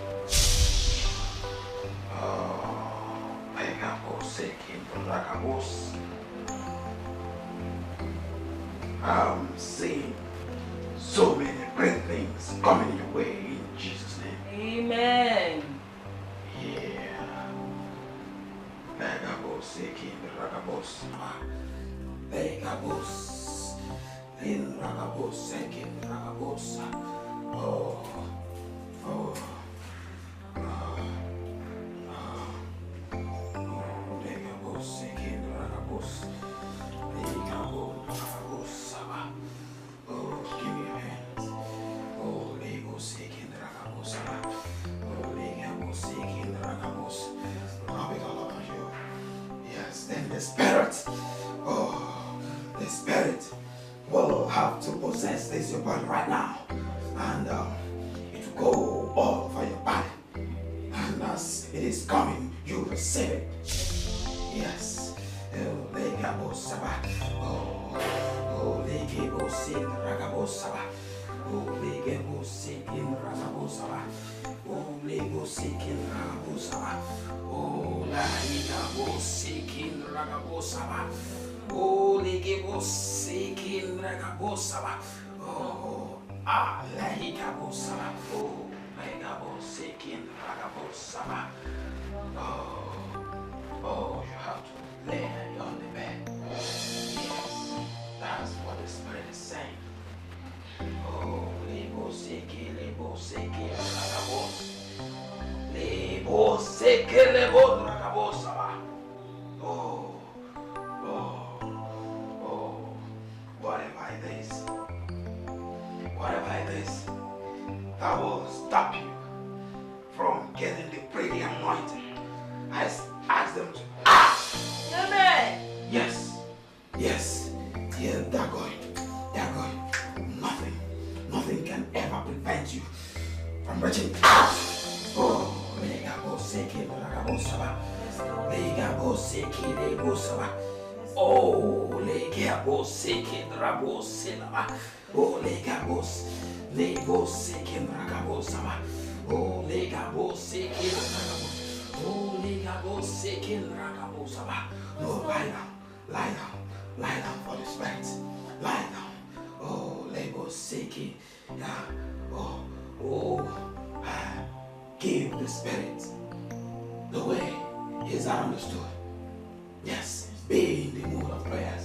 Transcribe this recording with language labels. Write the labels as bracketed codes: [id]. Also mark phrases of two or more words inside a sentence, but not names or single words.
[en] I'm seeing so many great things coming your way in Jesus' name. Amen. Yeah. seeking ragabos. Legabos. In ragabos, seeking ragabos. Oh. Oh. Legabos, seeking ragabos. Legabos, saba. Oh, give me your hands. Oh, Lego seeking ragabos. Oh, Lego seeking ragabos. I'll be all over you. Yes, then the spirit. Oh, the spirit will have to possess this your body right now. And it will go all over your body. And as it is coming, you receive it. Yes. Oh, Lego saba. Oh, Lego seeking ragabos. Saba. Oh, Lego seeking ragabos. Saba. Oh, Lego seeking ragabos. Saba. Oh, Lego seeking ragabos. Saba. Oh, Lego seeking ragabos. Saba. Oh, Lego saba. Oh, Lego seeking ragabos. Saba. Oh, you have to lay on the bed. Yes, that's what the Spirit is saying. Oh, Lebo seke, ragabos. Lebo seke, ragabos. Oh, whatever it is, that will stop you from getting the pretty anointing. I ask them to ask. Yes. Yeah, they're going. Nothing can ever prevent you from reaching out. Oh, Legabo Seki, Ragabosaba. Legabo Seki, Legosaba. Oh, Legabo Seki, Rabosilaba. Oh, Legabos, Lego Seki, Ragabosaba. Oh, Legabo Seki, Ragabos. Oh, Legabo Seki, Ragabosaba. Oh, lie down for the spirit. Lie down. Oh, Lego Seki. Give the spirit the way is understood. Yes, be in the mood of prayers.